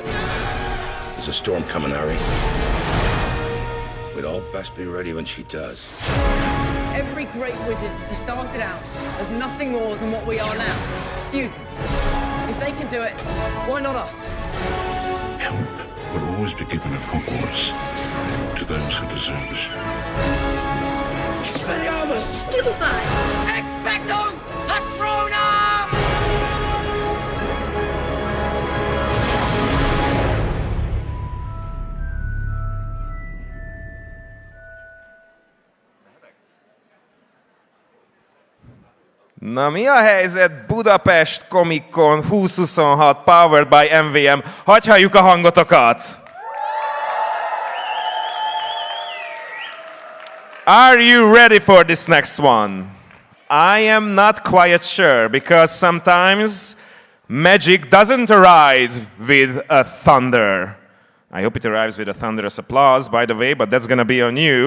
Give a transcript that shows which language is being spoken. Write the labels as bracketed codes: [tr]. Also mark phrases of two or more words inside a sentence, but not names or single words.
[en] There's a storm coming, Harry. We'd all best be ready when she does. Every great wizard has started out as nothing more than what we are now, students. If they can do it, why not us? Help will always be given at Hogwarts to those who deserve it. Expelliarmus! Stupefy! Expecto Patronum! [hu] Na mi a helyzet Budapest Comic Con 2026 [en] powered by [hu] MVM? Hadd halljuk a hangotokat! [en] Are you ready for this next one? I am not quite sure because sometimes magic doesn't arrive with a thunder. I hope it arrives with a thunderous applause, by the way, but that's gonna be on you.